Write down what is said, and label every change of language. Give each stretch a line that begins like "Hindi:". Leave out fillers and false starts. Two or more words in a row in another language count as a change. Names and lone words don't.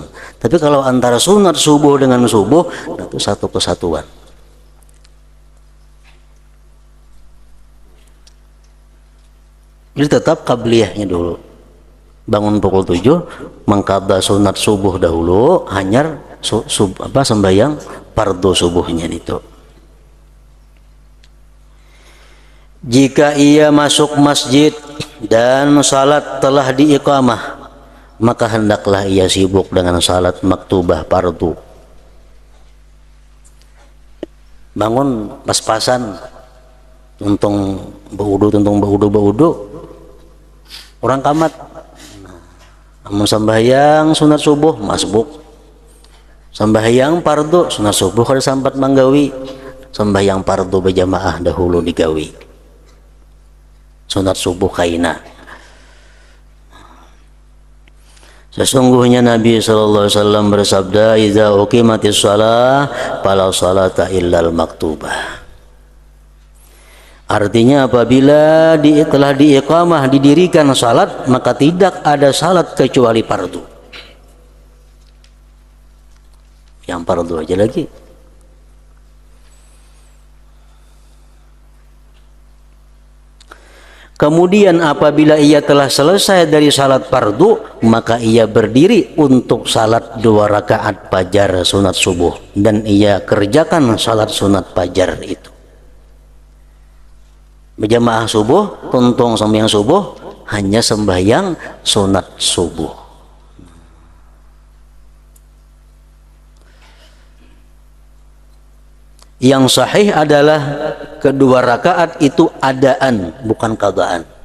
Indonesian: Tapi kalau antara sunat subuh dengan subuh, nah itu satu kesatuan. Jadi tetap qabliyahnya dulu. Bangun pukul 7 mengqadha sunat subuh dahulu, hanyar sembahyang fardu subuhnya itu. Jika ia masuk masjid dan salat telah diiqamah, maka hendaklah ia sibuk dengan salat maktubah fardu.
Banjar: Bangun pas-pasan tuntung baudu orang kamat. Amun sembahyang sunat subuh masbuk Sembahyang fardu sunat subuh kada sampat manggawi, sembahyang fardu berjamaah dahulu digawi. Sunat subuh kaina.
Indonesian: Sesungguhnya Nabi
Arabic: صلى الله عليه وسلم
Indonesian: bersabda,
Arabic: "إذا أقيمت الصلاة فلا صلاة إلا المكتوبة."
Indonesian: Artinya apabila telah diiqamah, didirikan salat, maka tidak ada salat kecuali fardu. Yang fardu aja lagi. Kemudian apabila ia telah selesai dari salat fardu, maka ia berdiri untuk salat 2 rakaat fajar sunat subuh, dan ia kerjakan salat sunat fajar itu.
Banjar: Berjamaah subuh, tuntung sembahyang subuh, hanya sembahyang sunat subuh.
Indonesian: Yang sahih adalah kedua rakaat itu adaan, bukan qadaan.